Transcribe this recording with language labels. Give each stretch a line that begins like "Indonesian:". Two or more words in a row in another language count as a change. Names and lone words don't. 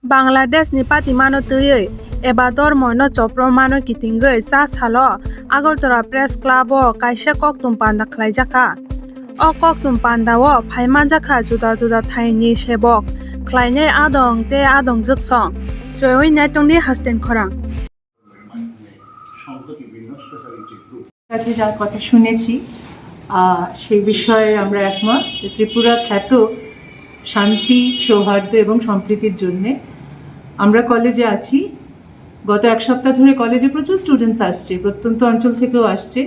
Kok Borok: বাংলাদেশ ni pati mano tui eba dormo no chopro mano kitingoi sa salo Agartala Press Club o kaisa koktum panda khlaijaka o koktum panda o phaimanjaka juda juda thaini sebok khlainai adong te adong juksong joy netongni hasten khorang
Bangla: কাছে যার কথা শুনেছি সেই বিষয়ে আমরা একমত। ত্রিপুরা খ্যাত শান্তি, সৌহার্দ্য এবং সম্প্রীতির জন্য আমরা কলেজে আছি। গত এক সপ্তাহ ধরে কলেজে প্রচুর স্টুডেন্টস আসছে, প্রত্যন্ত অঞ্চল থেকেও আসছে।